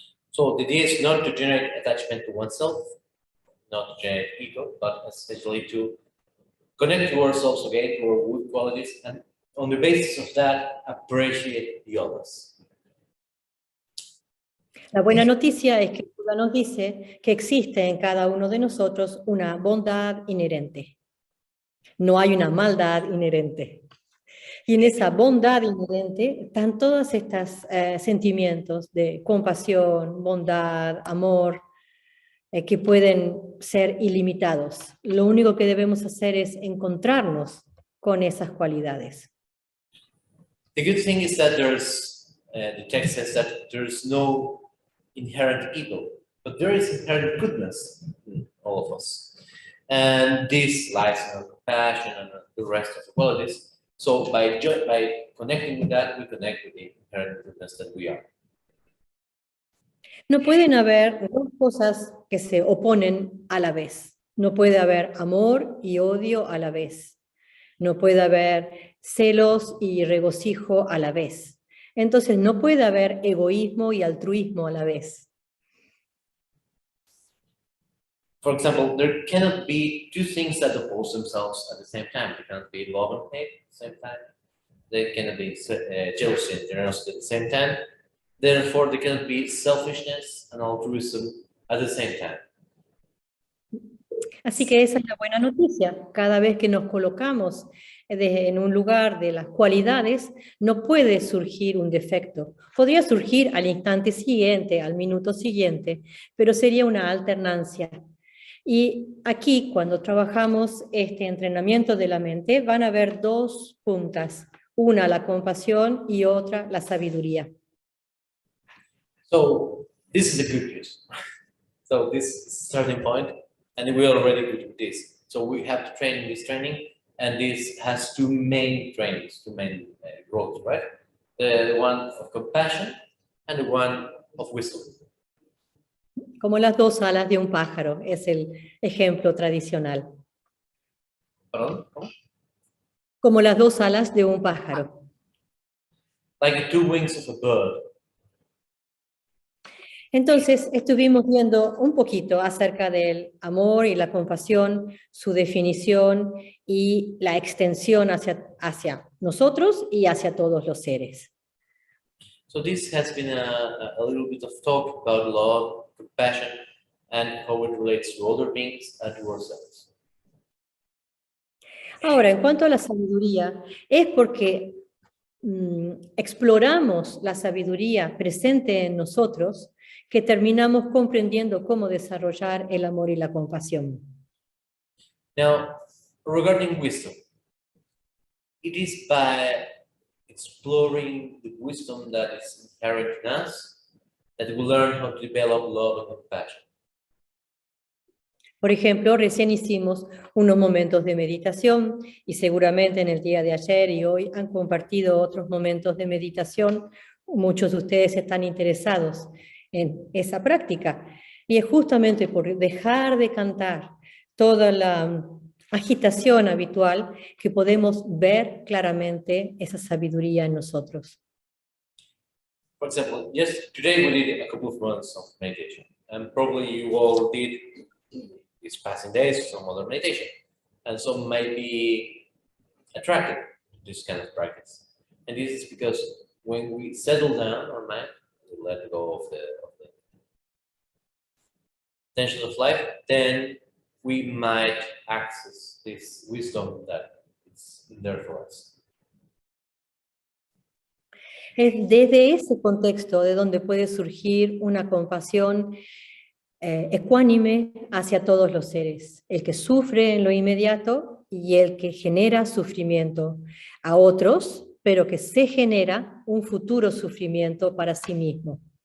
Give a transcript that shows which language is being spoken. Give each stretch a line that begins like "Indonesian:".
English: So the idea is not to generate attachment to oneself, not to generate ego, but essentially to connect to ourselves again, to our good qualities, and on the basis of that, appreciate the others.
Spanish: La buena noticia es que Buda nos dice que existe en cada uno de nosotros una bondad inherente. No hay una maldad inherente. Y en esa bondad inherente están todos estos sentimientos de compasión, bondad, amor, que pueden ser ilimitados. Lo único que debemos hacer es encontrarnos con esas cualidades.
English: The good thing is that the text says that there's no inherent evil, but there is inherent goodness in all of us. And this lies in our compassion and the rest of the qualities. So by connecting with that, we connect with the inherent goodness that we are.
Spanish: No pueden haber dos cosas que se oponen a la vez. No puede haber amor y odio a la vez. No puede haber celos y regocijo a la vez. Entonces no puede haber egoísmo y altruismo a la vez.
English: For example, there cannot be two things that oppose themselves at the same time. There cannot be love and hate at the same time. There cannot be jealousy and generosity at the same time. Therefore, there cannot be selfishness and altruism at the same time.
Spanish: Así que esa es la buena noticia. Cada vez que nos colocamos en un lugar de las cualidades, no puede surgir un defecto. Podría surgir al instante siguiente, al minuto siguiente, pero sería una alternancia. Y aquí, cuando trabajamos este entrenamiento de la mente, van a haber dos puntas. Una, la compasión, y otra, la sabiduría.
English: So this is the good news. So this is the starting point, and we are already good with this. So we have to train in this training, and this has two main trainings, two main growths, right? The one of compassion and the one of wisdom.
Spanish: Como las dos alas de un pájaro, es el ejemplo tradicional. ¿Perdón? ¿Cómo? Como las dos alas de un pájaro.
English: Like the two wings of a bird.
Spanish: Entonces, estuvimos viendo un poquito acerca del amor y la compasión, su definición y la extensión hacia nosotros y hacia todos los seres.
English: So this has been a little bit of talk about love, compassion, and how it relates to other beings and to ourselves.
Spanish: Ahora, en cuanto a la sabiduría, es porque exploramos la sabiduría presente en nosotros que terminamos comprendiendo cómo desarrollar el amor y la compasión.
English: Now, regarding wisdom, it is by exploring the wisdom that is inherent in us that we learn how to develop love and compassion.
Spanish: Por ejemplo, recién hicimos unos momentos de meditación y seguramente en el día de ayer y hoy han compartido otros momentos de meditación. Muchos de ustedes están interesados en esa práctica. Y es justamente por dejar de cantar toda la agitación habitual que podemos ver claramente esa sabiduría en nosotros.
English: For example, yes, today we did a couple of months of meditation, and probably you all did these passing days some other meditation, and some might be attracted to this kind of practice. And this is because when we settle down our mind, we let go of the tension of life, then we might access this wisdom that is there for us.
Spanish: Es desde ese contexto de donde puede surgir una compasión ecuánime hacia todos los seres, el que sufre en lo inmediato y el que genera sufrimiento a otros, pero que se genera un futuro sufrimiento para sí mismo.